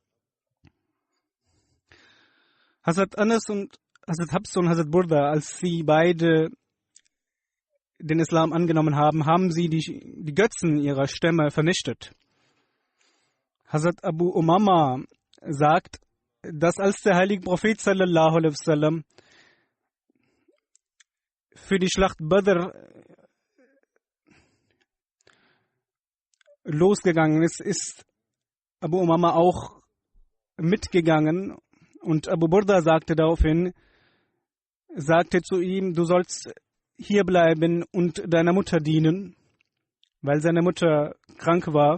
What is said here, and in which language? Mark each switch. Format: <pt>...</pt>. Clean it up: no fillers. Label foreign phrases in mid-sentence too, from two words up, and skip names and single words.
<de>Hazrat Anas und Hazrat Habs und Hazrat Burda, als sie beide den Islam angenommen haben, haben sie die Götzen ihrer Stämme vernichtet. Hazrat Abu Umama sagt, dass als der heilige Prophet</de> <ar>صلى الله عليه وسلم</ar> <de>für die Schlacht Badr losgegangen ist, ist Abu Umama auch mitgegangen und Abu Burda sagte zu ihm, du sollst hier bleiben und deiner Mutter dienen, weil seine Mutter krank war.</de>